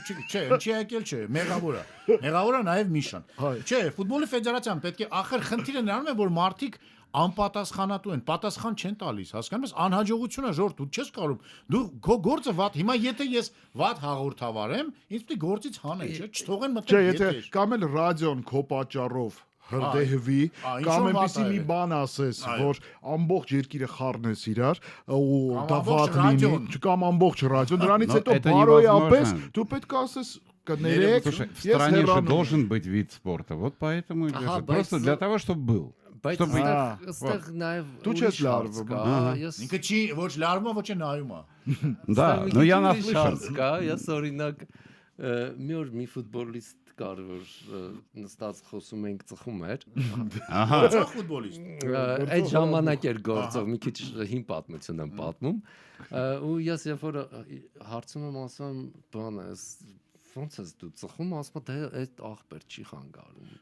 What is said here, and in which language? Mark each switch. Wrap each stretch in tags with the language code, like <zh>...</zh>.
<hy>Չէ, ինչի եկել չէ, մեղավոր է նաև Միշան։ Չէ, ֆուտբոլի ֆեդերացիան պետք է ախր խնդիրը նրանում է, որ մարդիկ անպատասխանատու են, պատասխան չեն տալիս, հասկանում ես, անհաջողությունը ժորտ, դու չես կարող, դու քո գործը վատ, հիմա եթե ես վատ հաղորդավարեմ, ինձ պետք է գործից հանեն, չէ, չթողեն Չէ, մտնել եթե եթե կամ էլ ռադիոն քո պատճառով հրդեհվի, կամ այնպեսի մի բան ասես, որ ամբողջ երկիրը խառնես իրար, ու դա վատ լինի, կամ ամբողջ ռադիոն, դրանից հետո բարոյապես դու պետք է ասես կներեք,</hy> <ru>в стране же должен быть вид спорта. Вот поэтому просто для того, чтобы был.</ru> <hy>Բայց այստեղ նաև դու չես լարվում։ ինքը չի ոչ լարվում, ոչ նայում է։</hy> <ru>Да, но я наслышан.</ru> <hy>Ես օրինակ մի օր մի ֆուտբոլիստ կար, որ նստած խոսում ենք ծխում էր։ Ահա։ Ծխ ֆուտբոլիստ։ Այդ ժամանակ էր գործող, մի քիչ հին պատմություն եմ պատմում։ Ու ես երբ որ հարցում եմ, ասում բան է, ոնց ես դու ծխում, ասում դե այդ աղբեր չի խանգարում։</hy>